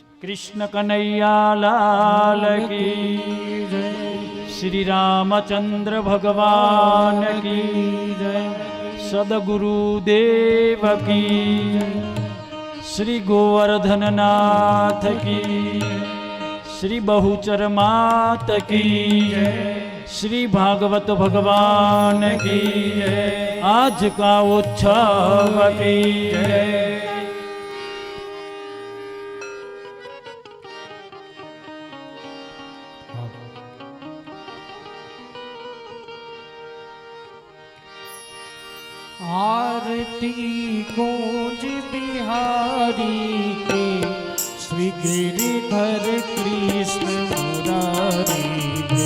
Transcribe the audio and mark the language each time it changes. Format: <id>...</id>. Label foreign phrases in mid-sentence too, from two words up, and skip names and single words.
<hi>कृष्ण कनैया लाल की जय, श्री रामचंद्र भगवान की जय, सदगुरु देव की जय, श्री गोवर्धननाथ की, श्री बहुचर मात की जय, श्री भागवत भगवान की जय, आज का उत्सव की जय. आरती गूंज बिहारी के, श्री गिरिधर कृष्ण मुरारी के।</hi>